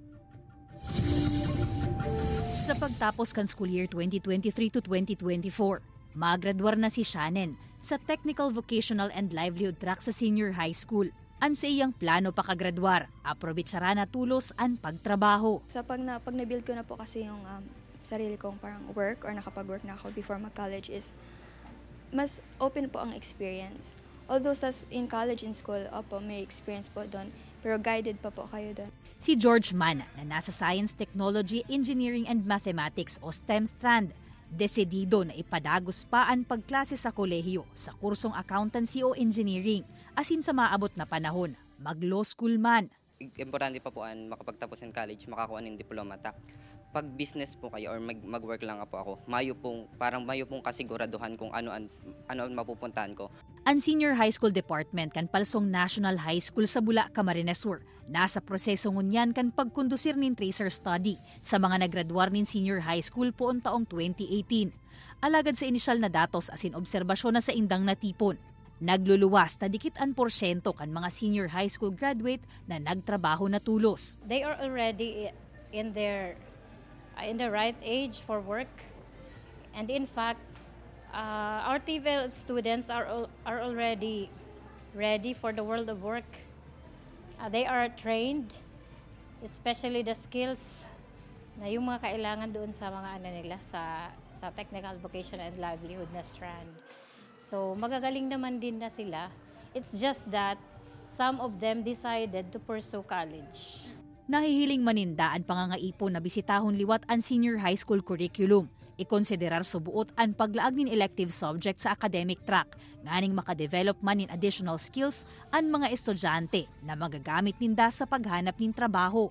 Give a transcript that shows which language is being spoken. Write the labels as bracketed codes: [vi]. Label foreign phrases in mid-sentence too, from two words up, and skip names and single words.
[bik] Sa pagtapos kan school year 2023 to 2024, magraduar na si Shannon sa Technical Vocational and Livelihood track sa senior high school. An sa iyang plano pa kagraduar, aprobitsara na tulos ang pagtrabaho. [tl] Sa pag na-build ko na po kasi yung sarili kong parang work or nakapag-work na ako before mag-college is mas open po ang experience. [en] Although in college, in school, [tl] may experience po doon, pero guided pa po kayo doon. [bik] Si George Mana na nasa Science, Technology, Engineering and Mathematics o STEM strand, desidido na ipadagos pa ang pagklase sa kolehiyo sa kursong accountancy o engineering. Asin sa maabot na panahon, mag-law school man. [tl] Importante pa po ang makapagtapos ng college, makakuha ng diplomata. Pag business po kayo or mag-work lang po ako, mayo pong kasiguraduhan kung ano ang mapupuntahan ko. [bik] Ang Senior High School Department kan palsong National High School sa Bula, Camarines Sur. Nasa proseso ngunyan kan pagkondusir nin [en] tracer study [bik] sa mga naggraduar nin [en] Senior High School [bik] poon taong 2018. Alagad sa inisyal na datos asin obserbasyon na sa indang natipon. Nagluluwas na dikitan porsyento kan mga [en] senior high school graduate [bik] na nagtrabaho na tulos. [en] They are already in the right age for work, and in fact, our TVL students are already ready for the world of work. They are trained, especially the skills [tl] na yung mga kailangan doon sa mga nila sa [en] technical vocation and livelihood na strand. [tl] So magagaling naman din na sila. [en] It's just that some of them decided to pursue college. [bik] Nahihiling manindaan pangangaipon na bisitahon liwat ang senior high school curriculum. Ikonsiderar subuot ang paglaag nin [en] elective subject [bik] sa [en] academic track, [bik] nganing makadevelop man nin [en] additional skills [bik] ang mga estudyante na magagamit ninda sa paghanap nin trabaho.